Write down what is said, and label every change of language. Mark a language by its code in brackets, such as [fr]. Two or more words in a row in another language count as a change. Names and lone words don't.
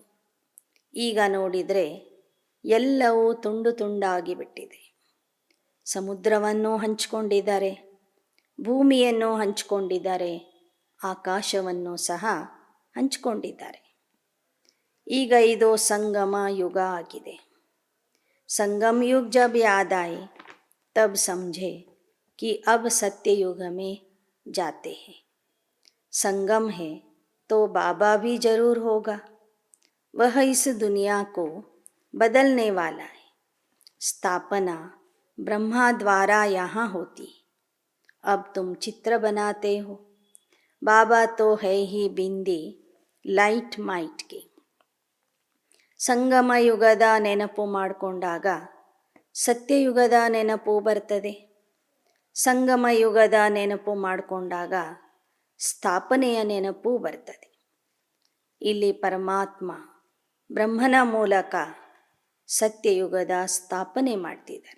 [kn] ಈಗ ನೋಡಿದರೆ ಎಲ್ಲವೂ ತುಂಡು ತುಂಡಾಗಿ ಬಿಟ್ಟಿದೆ. ಸಮುದ್ರವನ್ನು ಹಂಚಿಕೊಂಡಿದ್ದಾರೆ, ಭೂಮಿಯನ್ನು ಹಂಚಿಕೊಂಡಿದ್ದಾರೆ, ಆಕಾಶವನ್ನು ಸಹ ಹಂಚಿಕೊಂಡಿದ್ದಾರೆ. ಈಗ ಇದು ಸಂಗಮ ಯುಗ ಆಗಿದೆ. [hi] संगम युग जब याद आए तब समझे कि अब सत्य युग में जाते हैं. संगम है तो बाबा भी जरूर होगा. वह इस दुनिया को बदलने वाला है. स्थापना ब्रह्मा द्वारा यहाँ होती. अब तुम चित्र बनाते हो. बाबा तो है ही बिंदी [en] light might [hi] के. [kn] ಸಂಗಮ ಯುಗದ ನೆನಪು ಮಾಡಿಕೊಂಡಾಗ ಸತ್ಯಯುಗದ ನೆನಪು ಬರ್ತದೆ. ಸಂಗಮ ಯುಗದ ನೆನಪು ಮಾಡಿಕೊಂಡಾಗ ಸ್ಥಾಪನೆಯ ನೆನಪು ಬರ್ತದೆ. ಇಲ್ಲಿ ಪರಮಾತ್ಮ ಬ್ರಹ್ಮನ ಮೂಲಕ ಸತ್ಯಯುಗದ ಸ್ಥಾಪನೆ ಮಾಡ್ತಿದ್ದಾರೆ.